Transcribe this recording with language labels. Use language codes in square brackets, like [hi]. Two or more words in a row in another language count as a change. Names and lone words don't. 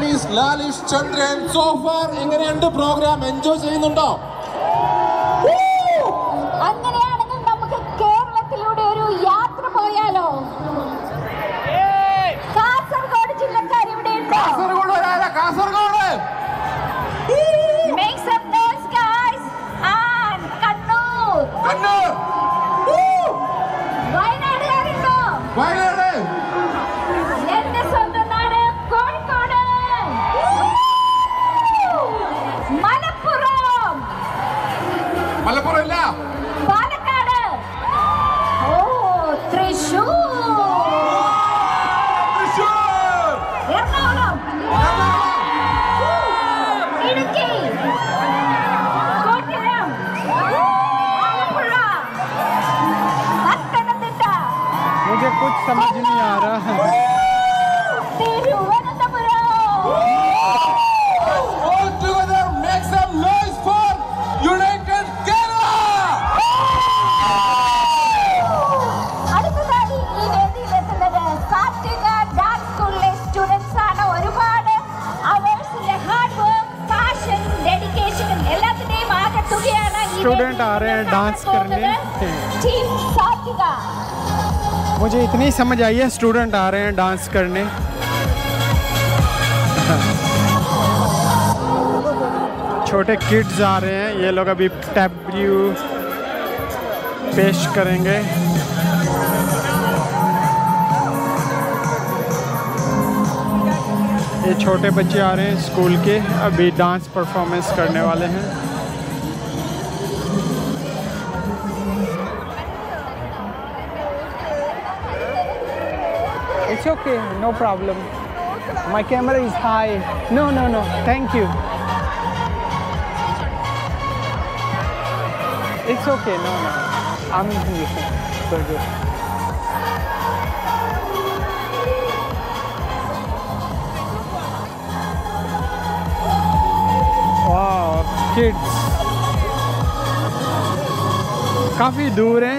[ml] ലാലിഷ് ചന്ദ്രൻ സോഫാർ എങ്ങനെയുണ്ട് [en] program enjoy [ml] ചെയ്യുന്നുണ്ടോ? അങ്ങനെയാണെങ്കിൽ നമുക്ക് കേരളത്തിലൂടെ ഒരു യാത്ര പോയാലോ? കാസർഗോഡ് ജില്ലക്കാർ ഇവിടെ ഉണ്ടോ? കാസർഗോഡ് വരാല കാസർഗോഡ് [en] Make some noise, guys. [ml] And കണ്ണൂർ വയനാടുകാരുണ്ടോ? വയനാട് എന്റെ സ്വന്തം നാട് കോഴിക്കോട്, മലപ്പുറം, മലപ്പുറം ഇല്ല പാലക്കാട്, തൃശൂർ, എറണാകുളം, ഇടുക്കി, കോട്ടയം, ആലപ്പുഴ, പത്തനംതിട്ട, [hi] मुझे कुछ समझ नहीं आ रहा। [ml] തിരുവനന്തപുരം. [en] All together make some noise for United Kerala. [ml] അടുത്തതായി ഈ വേദിയിലെത്തുന്നത് സാത്വിക ഡാൻസ് സ്കൂളിലെ സ്റ്റുഡൻസ് ആണ്. ഒരുപാട് അവേഴ്സിന്റെ [en] hard work, [ml] പാഷൻ, ഡെഡിക്കേഷനും എല്ലാത്തിന്റെയും ആകെ തുകയാണ് ഈ [hi] Student आ रहे हैं डांस करने। [ml] ടീം സാത്വിക. [hi] मुझे इतनी समझ आई है, स्टूडेंट आ रहे हैं डांस करने। छोटे किड्स आ रहे हैं, ये लोग अभी डेब्यू पेश करेंगे। ये छोटे बच्चे आ रहे हैं स्कूल के, अभी [en] dance performance [hi] करने वाले हैं। [en] It's okay, no problem. My camera is high. No, thank you. It's okay, no. I'm good. Wow, kids. [hi] काफ़ी दूर हैं।